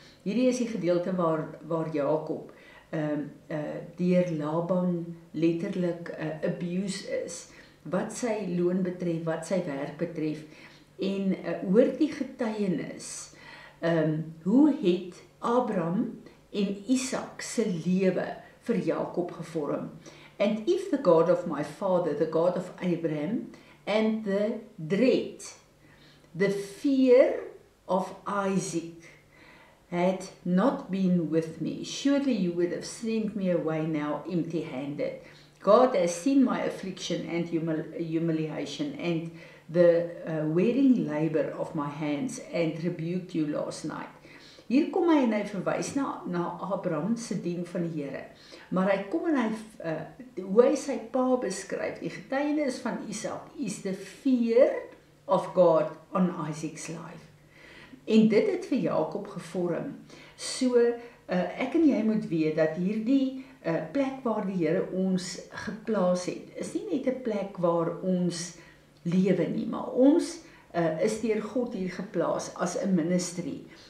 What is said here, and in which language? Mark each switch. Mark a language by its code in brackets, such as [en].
[af] Hierdie is die gedeelte waar Jakob deur Laban letterlik abuse is, wat sy loon betref, wat sy werk betref, en hoor die getuienis, hoe het Abraham en Isak se lewe vir Jakob gevorm. [en] And if the God of my father, the God of Abraham, and the dread, the fear of Isaac, had not been with me, surely you would have sent me away now empty-handed. God has seen my affliction and humiliation and the wearing labor of my hands and rebuked you last night. [af] Hier kom hy en hy verwys na Abraham se dien van die Here. Maar hy kom en hy hoe hy sy pa beskryf, die getuienis van Isak is [en] the fear of God on Isaac's life. [af] En dit het vir Jakob gevorm. So ek en jy moet weet dat hierdie plek waar die Here ons geplaas het, is nie net 'n plek waar ons lewe nie, maar ons is deur God hier geplaas as 'n ministry.